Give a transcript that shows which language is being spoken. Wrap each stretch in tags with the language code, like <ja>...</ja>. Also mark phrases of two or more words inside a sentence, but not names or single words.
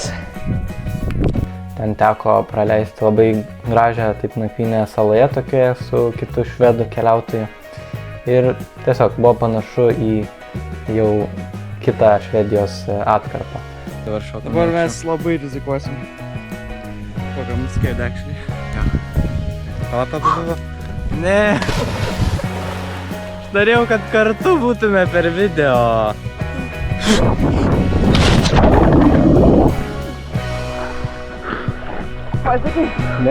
<lt>Ten teko praleisti labai gražią taip nakvynę saloje tokioje su kitu švedų keliautoju. Ir tiesiog buvo panašu į jau kitą Švedijos atkarpą. Dabar mes labai rizikuosim.</lt> <en>I'm scared actually.</en> <lt>Kalata buvo? Ne. Norėjau, kad kartu būtume per video. Ne.</lt>